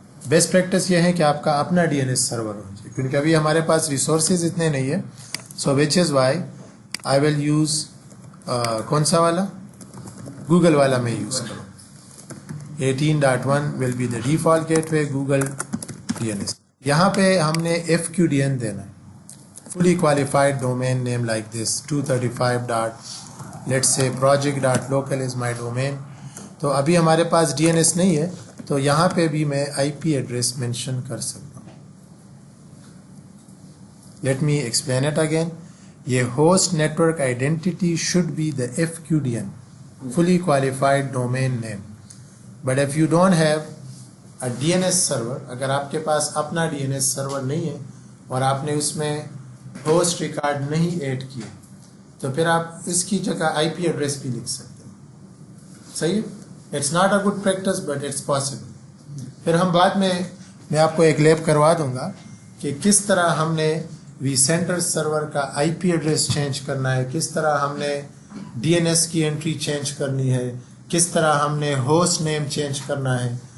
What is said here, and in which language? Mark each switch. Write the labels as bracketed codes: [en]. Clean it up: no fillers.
[hi] Best practice ये है कि आपका अपना DNS सर्वर हो जाए, क्योंकि अभी हमारे पास रिसोर्सेज इतने नहीं है. [en] so which is why I will use [hi] कौन सा वाला? गूगल वाला मैं यूज़ करूँ. [en] 18.1 will be the default gateway Google DNS. [hi] यहाँ पे हमने FQDN देना है, [en] fully qualified domain name like this 235 dot let's say project.local is my domain. [hi] तो अभी हमारे पास DNS नहीं है तो यहाँ पे भी मैं IP एड्रेस मेंशन कर सकता हूँ. [en] Let me explain it again. ये host network identity should be the FQDN, fully qualified domain name. But if you don't have a DNS server, [hi] अगर आपके पास अपना DNS सर्वर नहीं है और आपने उसमें होस्ट रिकॉर्ड नहीं ऐड किए तो फिर आप इसकी जगह IP एड्रेस भी लिख सकते हैं. सही है. [en] It's not a good practice but it's possible. [hi] फिर हम बाद में मैं आपको एक लैब करवा दूंगा कि किस तरह हमने vCenter सर्वर का IP एड्रेस चेंज करना है, किस तरह हमने DNS की एंट्री चेंज करनी है, किस तरह हमने होस्ट नेम चेंज करना है.